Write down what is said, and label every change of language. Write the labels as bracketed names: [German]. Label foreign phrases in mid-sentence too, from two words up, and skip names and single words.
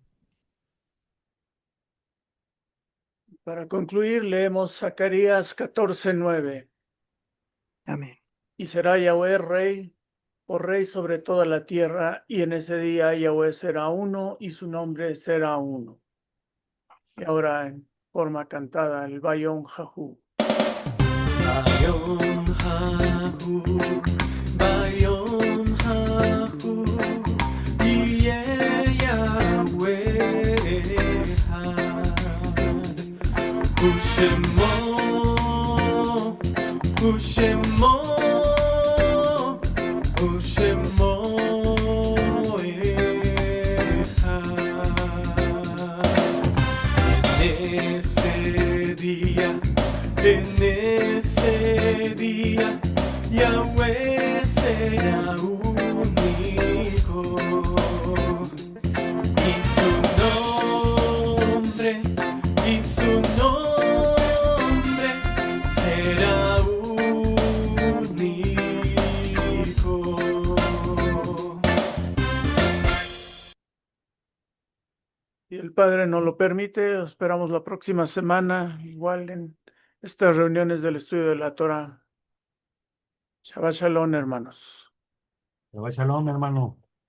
[Spanish] Para concluir, leemos Zacarías 14:9. Amén. Y será Yahweh rey, por rey sobre toda la tierra, y en ese día Yahweh será uno, y su nombre será uno. Y ahora en forma cantada, el [Hebrew] ביום ההוא. ביום ההוא, ביום ההוא, יהיה יהוה אחד, ושמו, ושמו, ושמו אחד. [Spanish] En ese día Yahweh será único y su nombre será único. Si el Padre nos lo permite, esperamos la próxima semana, igual en estas reuniones del estudio de la Torah. [Hebrew] שבת שלום, [Spanish] hermanos. [Hebrew] שבת שלום, [Spanish] hermano.